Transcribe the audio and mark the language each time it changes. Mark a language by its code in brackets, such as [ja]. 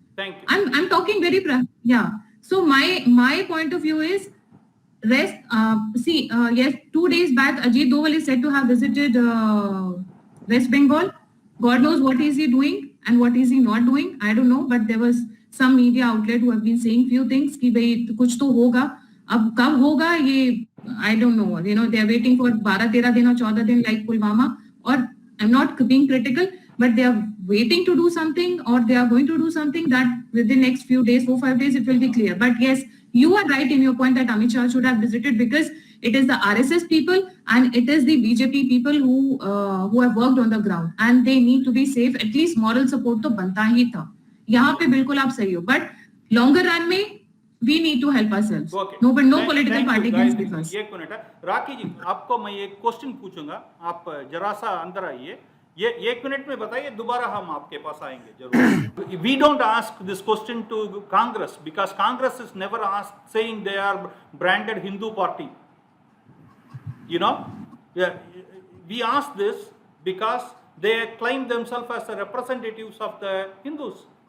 [en] Thank you. I'm talking very yeah. So my point of view is rest. Yes, 2 days back, Ajit Doval is said to have visited West Bengal. God knows what is he doing and what is he not doing. I don't know, but there was some media outlet who have been saying few things [hi] कि भाई कुछ तो होगा. अब कब होगा ये [en] I don't know. You know, they are waiting for 12-13 [hi] दिन और 14 दिन [en] like Pulwama. Or I'm not being critical, but they are waiting to do something, or they are going to do something that within next few days, 4-5 days, it will be clear. But yes, you are right in your point that Amit Shah should have visited, because it is the RSS people and it is the BJP people who have worked on the ground, and they need to be safe. At least moral support [hi] तो बनता ही था. यहाँ पे बिल्कुल आप सही हो. [en] But longer run [hi] में [en] we need to help ourselves. Okay. No, but no political party can speak us. [hi] एक मिनट है, राखी जी, आपको मैं एक क्वेश्चन पूछूंगा, आप जरा सा अंदर आइए. ये 1 मिनट में बताइए, दोबारा हम आपके पास आएंगे जरूर. [en] We don't ask this question to Congress because Congress is never asked saying they are branded Hindu party. You know, we ask this because they claim themselves as the representatives of the Hindus.